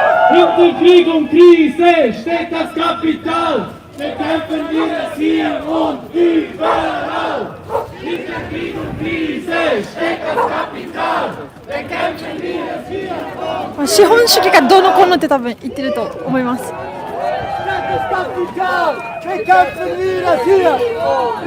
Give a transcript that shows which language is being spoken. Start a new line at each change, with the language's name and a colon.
German: Hinter Krieg und Krise steht das Kapital. Bekämpfen wir es hier und überall. Hinter Krieg und Krise steht das Kapital. Bekämpfen wir es hier und
Japanese: 資本主義がどうのこうのって多分言ってると思います。
German: Das Kapital! Bekämpfen wir das hier und überall!